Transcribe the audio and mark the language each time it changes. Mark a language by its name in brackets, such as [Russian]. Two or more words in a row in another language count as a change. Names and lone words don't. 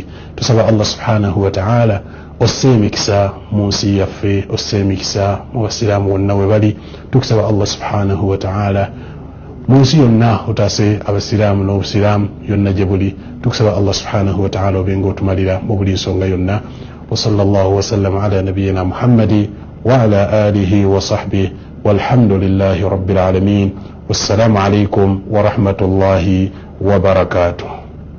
[Ganda] tusaba [Arabic] الله سبحانه وتعالى [Ganda] osse emikisa mu nsi yaffe osse emikisa mu basiraamu bonna we bali tukusaba [Arabic] الله سبحانه وتعالى [Ganda] mu nsi yonna otaase abasiraamu n'obusiraamu yonna gye buli tukusaba [Arabic] الله سبحانه وتعالى [Ganda] obenga otumalira mu buli nsonga yonna [Arabic] وصلى الله وسلم على نبينا محمد وعلى آله وصحبه والحمد لله رب العالمين والسلام عليكم ورحمة الله وبركاته.